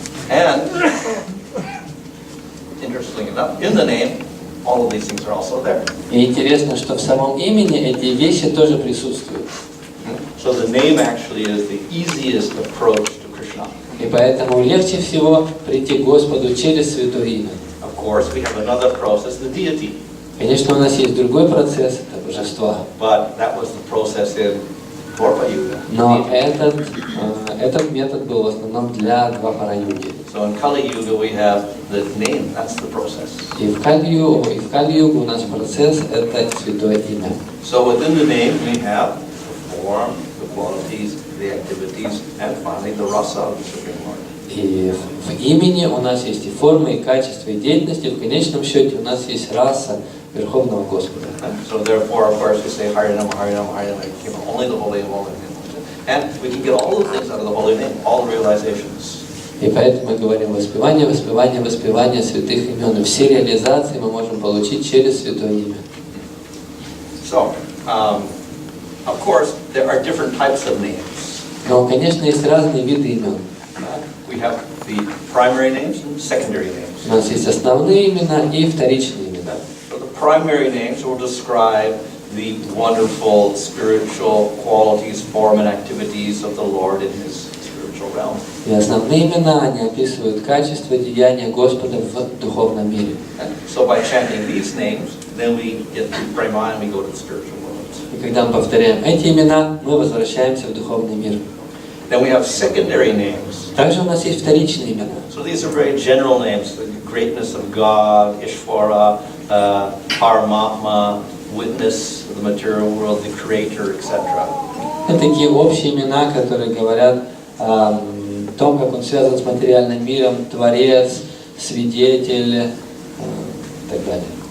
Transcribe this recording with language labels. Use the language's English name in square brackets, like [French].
[English] And interestingly enough, in the name, all of these things are also there. [Russian] И интересно, что в самом имени эти вещи тоже присутствуют. [English] So the name actually is the easiest approach to Krishna. [Russian] И поэтому легче всего прийти к Господу через святое имя. [English] Of course, we have another process, the deity. [Russian] Конечно, у нас есть другой процесс, это божество. [English] But that was the process in Dwarpa Yuga. [Russian] Но этот метод был в основном для Двапара-юги. [English] So in Kali Yuga we have the name, that's the process. [Russian] И в Кали-югу у нас процесс это святое имя. [English] So within the name we have the form, the qualities, the activities, and finally the rasa of the Supreme Lord. [Russian] И в имени у нас есть и формы, и качества, и деятельности. В конечном счете у нас есть раса Верховного Господа. [English] So therefore, of course, we say Harinam, Harinam, Harinam, only the holy name, holy name. And we can get all the things out of the holy name, all the realizations. [Russian] И поэтому мы говорим воспевание, воспевание, воспевание святых имен. И все реализации мы можем получить через святое имя. [English] So, of course, there are different types of names. [Russian] Но, конечно, есть разные виды имен. [English] We have the primary names and secondary names. [Russian] У нас есть основные имена и вторичные имена. [English] So the primary names will describe the wonderful spiritual qualities, form, and activities of the Lord in His spiritual realm. [Russian] И основные имена, они описывают качество деяния Господа в духовном мире. [English] So by chanting these names, then we get to Brahma and we go to the spiritual world. [Russian] И когда мы повторяем эти имена, мы возвращаемся в духовный мир. [English] Then we have secondary names. [Russian] Также у нас есть вторичные имена. [English] So these are very general names: the greatness of God, Ishvara, Paramatma, witness of the material world, the Creator, etc. [Russian] Это такие общие имена, которые говорят о том, как он связан с материальным миром, Творец, Свидетель и так далее.